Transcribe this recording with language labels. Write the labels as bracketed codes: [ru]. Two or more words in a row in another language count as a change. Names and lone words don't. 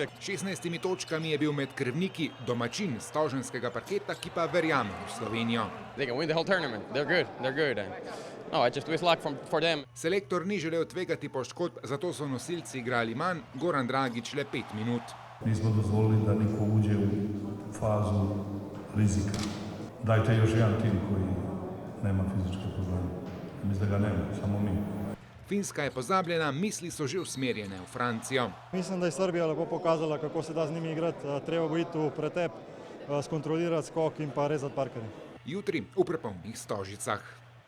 [sl] 16 točkami je bil med krvniki domačin stoženskega parketa, ki pa verjame v Slovenijo. Selektor ni želel tvegati poškodb, zato so nosilci igrali manj, Goran Dragić le 5 minut. [sr] Nismo dozvolili da niko uđe u fazu rizika. Dajte još jedan tim koji nema fizičke probleme. Mislim da ga nema, samo mi. [sl] Finska je pozabljena, misli so že usmerjene v Francijo. Mislim, da je Srbija lepo pokazala, kako se da z njimi igrati. Treba bo iti v pretep, skontrolirati skok in pa rezati parkerje. Jutri v prepolnih Stožicah.